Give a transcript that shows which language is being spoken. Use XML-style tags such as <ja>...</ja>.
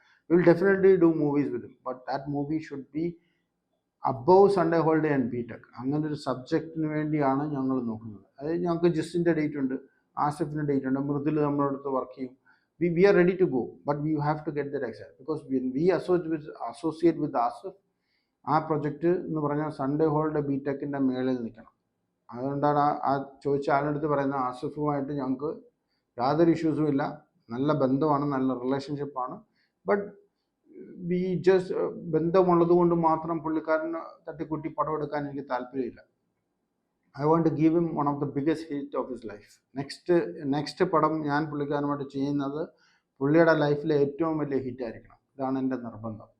<en>We will definitely do movies with him, but that movie should be above Sunday Holiday and BTech.</en> <ml>അങ്ങനെ ഒരു സബ്ജക്റ്റിന് വേണ്ടിയാണ് ഞങ്ങൾ നോക്കുന്നത്. അതായത് ഞങ്ങൾക്ക് ജിസ്സിൻ്റെ ഡേറ്റ് ഉണ്ട്, ആസിഫിൻ്റെ ഡേറ്റ് ഉണ്ട്, മൃദുൽ നമ്മുടെ അടുത്ത് വർക്ക് ചെയ്യും.</ml> <en>We are ready to go, but we have to get that accept, because when we associate with Asif,</en> <ml>ആ പ്രൊജക്റ്റ് എന്ന് പറഞ്ഞാൽ സൺഡേ ഹോളിഡേ BTechൻ്റെ മേളിൽ നിൽക്കണം. അതുകൊണ്ടാണ് ആ ചോദിച്ച ആളുടെ പറയുന്നത്, ആസിഫുമായിട്ട് ഞങ്ങൾക്ക് യാതൊരു ഇഷ്യൂസും ഇല്ല, നല്ല ബന്ധമാണ്, നല്ല റിലേഷൻഷിപ്പാണ്.</ml> <en>but we just</en> <ml>ബന്ധമുള്ളത് കൊണ്ട് മാത്രം പുള്ളിക്കാരന് തട്ടിക്കുട്ടി പടം എടുക്കാൻ എനിക്ക് താല്പര്യമില്ല.</ml> <en>I want to give him one of the biggest hit of his life.</en> <ml>Next പടം ഞാൻ പുള്ളിക്കാരനുമായിട്ട് ചെയ്യുന്നത് പുള്ളിയുടെ ലൈഫിലെ ഏറ്റവും വലിയ ഹിറ്റായിരിക്കണം. ഇതാണ് എൻ്റെ നിർബന്ധം.</ml>